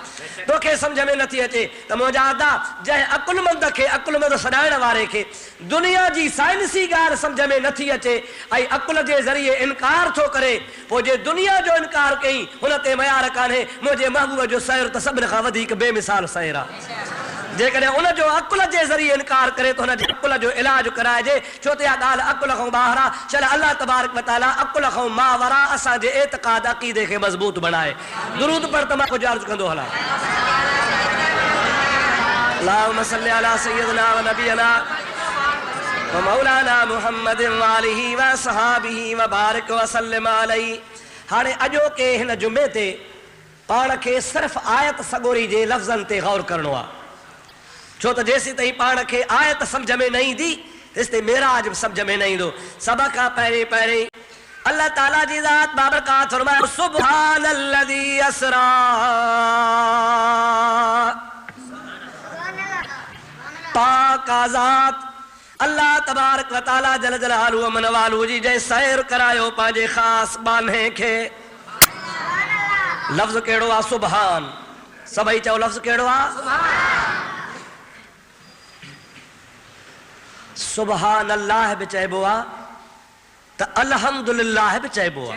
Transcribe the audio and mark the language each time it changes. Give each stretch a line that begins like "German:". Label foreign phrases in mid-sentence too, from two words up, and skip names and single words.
Sindhi: तोखे सम्झ में नथी अचे त मुंहिंजा अदा जंहिं अकुलमंद खे, अकुलमंद सॾाइण वारे खे दुनिया जी साइंसी ॻाल्हि सम्झ में नथी अचे ऐं अकुल जे ज़रिए इनकार थो करे, पोइ जे दुनिया जो इनकार कई हुन ते मयार कान्हे। मुंहिंजे महबूब जो सैर त सभिनि खां वधीक बेमिसाल सैर आहे। जेकॾहिं उनजो अकुल जे ज़रिए इनकार करे त हुनजे अकुल जो इलाज कराइजे। छो त इहा ॻाल्हि अकुल खां ॿाहिरि आहे। चल
Arabic: الله تبارك وتعالى
Sindhi: अकुल खां मावरा असांजे एतिक़ाद अक़ीदे खे मज़बूत बनाए। दुरूद पढ़ त मां कुझु अर्ज़ु कंदो हलां।
Arabic: اللهم صل على سيدنا ونبينا ومولانا محمد وآله وصحبه وبارك وسلم عليه.
Sindhi: हाणे अॼोके हिन जुमे ते पाण खे सिर्फ़ आयत सॻोरी जे लफ़्ज़नि ते गौर करणो आहे। छो त जेसीं ताईं पाण खे आयत सम्झ में न ईंदी तेसि ताईं मेराज बि सम्झ में न ईंदो। सभ खां पहिरीं अल्लाह ताला जी ज़ात बाबरकात फरमाए,
Arabic: سبحان الذي أسرى,
Sindhi: पाक आज़ाद
Arabic: الله تبارك وتعالى جل جلاله
Sindhi: अमन वालू जी जंहिं सैर करायो पंहिंजे ख़ासि बाने खे। लफ़्ज़ कहिड़ो आहे? सुभान। सभई चओ लफ़्ज़ कहिड़ो आहे?
Arabic: سبحان الله
Sindhi: बि चइबो आहे त अल्हम्दुलिल्लाह बि चइबो आहे।